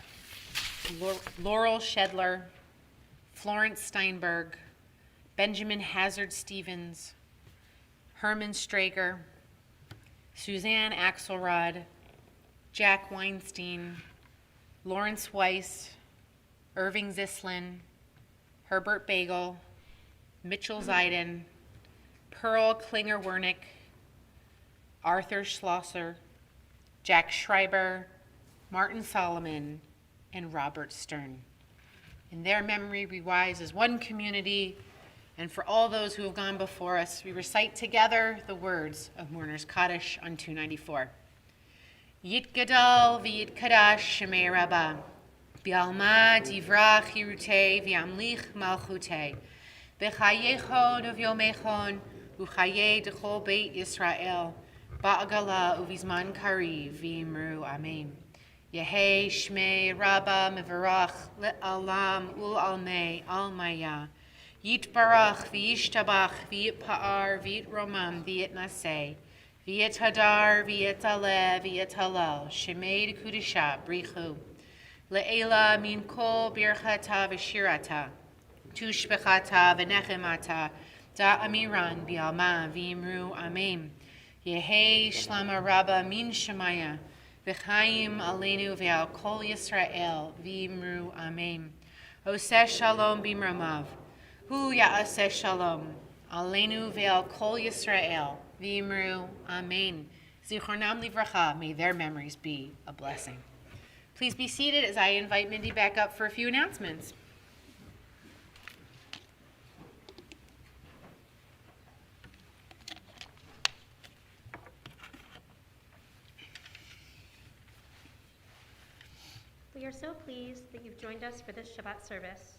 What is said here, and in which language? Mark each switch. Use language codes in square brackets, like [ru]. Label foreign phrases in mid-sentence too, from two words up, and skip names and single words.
[en] Laurel Shedler, Florence Steinberg, Benjamin Hazard Stevens, Herman Strager, Suzanne Axelrod, Jack Weinstein, Lawrence Weiss, Irving Zislin, Herbert Bagel, Mitchell Zeiden, Pearl Klinger-Wernick, Arthur Schlosser, Jack Schreiber, Martin Solomon, and Robert Stern. In their memory, we rise as one community, and for all those who have gone before us, we recite together the words of Mourner's Kaddish on 294. [arc] יתגדל ויתקדש שמה רבא, בעלמא די ברא כרעותה וימליך מלכותה, בחייכון וביומיכון ובחיי דכל בית ישראל, בעגלא ובזמן קריב ואמרו אמן. יהא שמה רבא מברך לעלם ולעלמי עלמיא יתברך וישתבח ויתפאר ויתרומם ויתנשא ויתהדר ויתעלה ויתהלל שמה דקדשא בריך הוא לעלא מן כל ברכתא ושירתא תשבחתא ונחמתא דאמירן בעלמא ואמרו אמן. יהא שלמא רבא מן שמיא וחיים עלינו ועל כל ישראל ואמרו אמן. [he] עושה שלום במרומיו הוא יעשה שלום עלינו ועל כל ישראל ואמרו אמן. זכרונם לברכה, [en] may their memories be a blessing. Please be seated as I invite Mindy back up for a few announcements. We are so pleased that you've joined us for this Shabbat service.